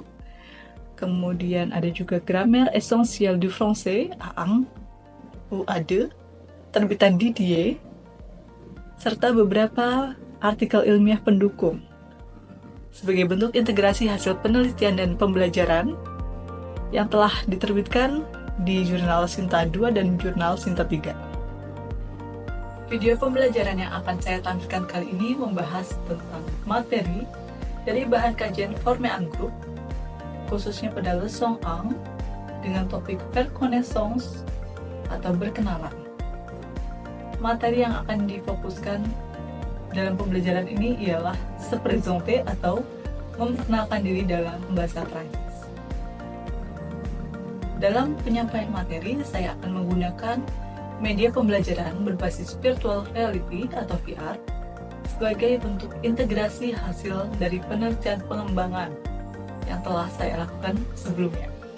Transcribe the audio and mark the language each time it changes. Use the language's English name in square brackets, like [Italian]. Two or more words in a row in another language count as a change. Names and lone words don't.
[Indonesian] Kemudian ada juga Grammaire Essentielle du Français A1 UA2 terbitan Didier, serta beberapa artikel ilmiah pendukung sebagai bentuk integrasi hasil penelitian dan pembelajaran yang telah diterbitkan di Jurnal Sinta 2 dan Jurnal Sinta 3. Video pembelajaran yang akan saya tampilkan kali ini membahas tentang materi dari bahan kajian [French] former en groupe, [Indonesian] khususnya pada leçon 1 dengan topik [French] faire connaissance [Indonesian] atau berkenalan. Materi yang akan difokuskan dalam pembelajaran ini ialah [French] se présenter [Indonesian] atau memperkenalkan diri dalam bahasa Prancis. Dalam penyampaian materi, saya akan menggunakan media pembelajaran berbasis [English] virtual reality [Indonesian] atau VR sebagai bentuk integrasi hasil dari penelitian pengembangan yang telah saya lakukan sebelumnya.